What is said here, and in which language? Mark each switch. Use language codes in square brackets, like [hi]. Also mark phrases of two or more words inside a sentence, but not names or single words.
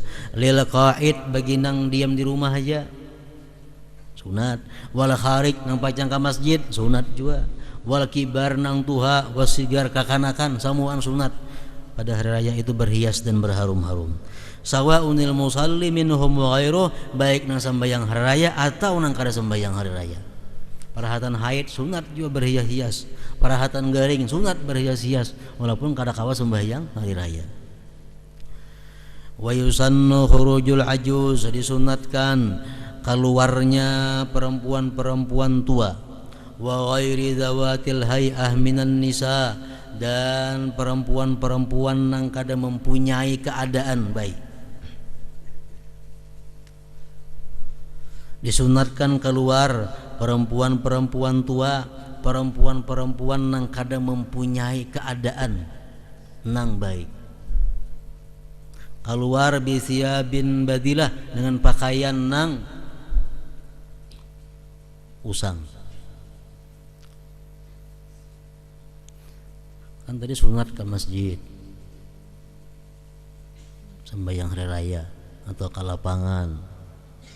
[ar] للقاعد, [bjn] bagi nang diam di rumah aja sunat. [ar] والخارج, [bjn] nang pacang ke masjid sunat juga. [ar] والكبار, [bjn] nang tuha, wasigar, kakanakan, samuan sunat. Pada hari raya itu berhias dan berharum-harum. [ar] سواء المصلي منهم وغيره, [bjn] baik nang sembahyang hari raya atau nang kada sembahyang hari raya. Parahatan haid sunat juga berhias-hias, parahatan garing sunat berhias-hias, walaupun kada kawa sembahyang hari raya. [ar] ويسن خروج العجز, [bjn] disunatkan keluarnya perempuan-perempuan tua. [ar] وغير ذوات الهيئة من النساء, [bjn] dan perempuan-perempuan yang kada mempunyai keadaan baik. Disunatkan keluar perempuan-perempuan tua, perempuan-perempuan yang kada mempunyai keadaan nang baik. Keluar [ar] بثياب بذلة, [bjn] dengan pakaian nang usang. Kan tadi sunat ke masjid, sembahyang hari raya, atau ke lapangan.